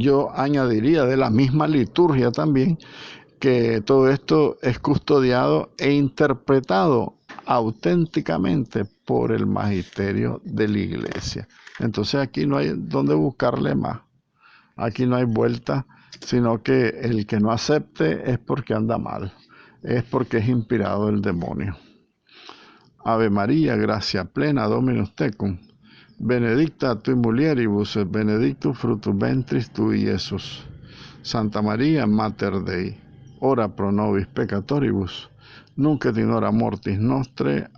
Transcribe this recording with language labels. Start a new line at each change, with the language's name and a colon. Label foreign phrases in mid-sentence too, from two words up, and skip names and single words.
Spanish: Yo añadiría de la misma liturgia también, que todo esto es custodiado e interpretado auténticamente por el magisterio de la Iglesia. Entonces aquí no hay donde buscarle más, aquí no hay vuelta, sino que el que no acepte es porque anda mal, es porque es inspirado del demonio.
Latin: Ave María, gracia plena, Dominus tecum, benedicta tu in mulieribus, et benedictus fructus ventris tui, Iesus. Santa María, Mater Dei, ora pro nobis peccatoribus, nunc et in hora mortis nostre.